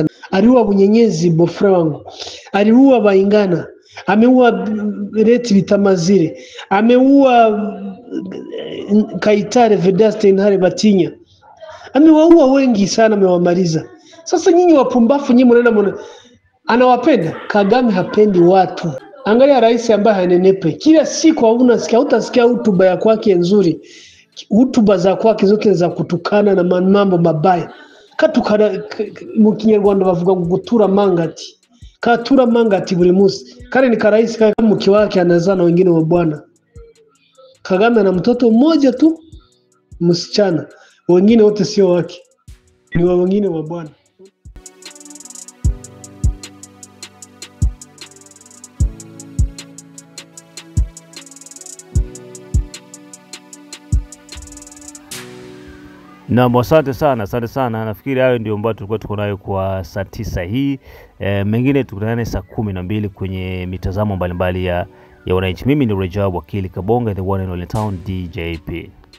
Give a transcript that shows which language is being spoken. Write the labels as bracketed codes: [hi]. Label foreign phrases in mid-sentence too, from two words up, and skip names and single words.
[sw] Aliua Bunyenyezi, bofre wangu, aliua Baingana, ameua Reti Bitamazire, ameua Kaitare Vedaste Intare Batinya, amewaua wengi sana, amewamaliza. Sasa nyinyi wapumbafu, nyinyi mnaenda anawapenda. Kagame hapendi watu. Angalia rais ambaye hanenepe, kila siku utasikia hotuba ya kwake nzuri, hotuba za kwake zote za kutukana na mambo mabaya. [rw] Katukana mu Kinyarwanda bavuga gutura mangati, katura mangati buri munsi. [sw] Kale ni karais kama mke wake anazana wengine wa bwana. Kagame ana mtoto mmoja tu msichana, wengine wote sio wake. ni wa wengine wa Bwana. Na asante sana. Nafikiri hayo ndio ambayo tulikuwa tuko nayo kwa saa 9 hii. Mengine tukutane saa 12 kwenye mitazamo mbalimbali ya wananchi. Mimi ni Rajab Wakili Kabonga, [en] the one and only town DJP.